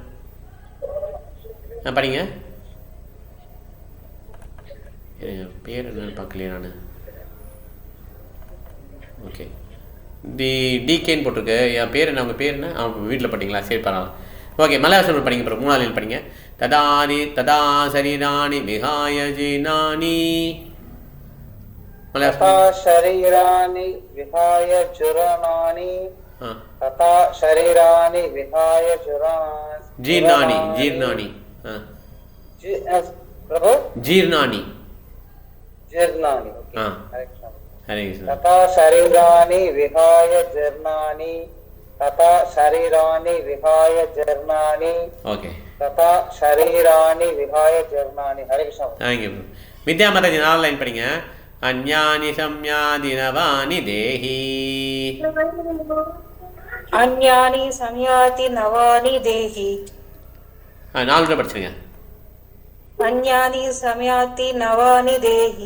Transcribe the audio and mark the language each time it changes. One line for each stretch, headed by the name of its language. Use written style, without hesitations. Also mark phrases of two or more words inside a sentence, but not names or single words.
Tamil: படிங்க. பேர் என்னன்னு பார்க்கலையே நான். ஓகே, டிகேன்னு போட்டிருக்கு. என் பேர் என்ன? உங்கள் பேர் என்ன? வீட்டில் படிங்களா? சரி, பரவாயில்ல. ஓகே, மலையாளம் படிங்க. அப்புறம் 3 லைன் படிங்க.
Sanskrit: तथा शरीराणि विहाय जीर्णानि. शरीराणि विहाय चूर्णानि तथा शरीराणि विहाय जीर्णानि प्रभु जीर्णानि हरे कृष्ण. तथा शरीराणि विहाय जीर्णानि तथा शरीराणि विहाय जीर्णानि. ओके, तथा शरीराणि विहाय जीर्णानि. हरे कृष्ण.
English: Thank you.
Tamil: विद्या माताजी 4 லைன் படிங்க.
Sanskrit: अन्यानि संयाति नवानि देही. अन्यानि संयाति नवानि देही.
Tamil: 4 தடவை படிச்சிருங்க.
Sanskrit: अन्यानि संयाति नवानि देही.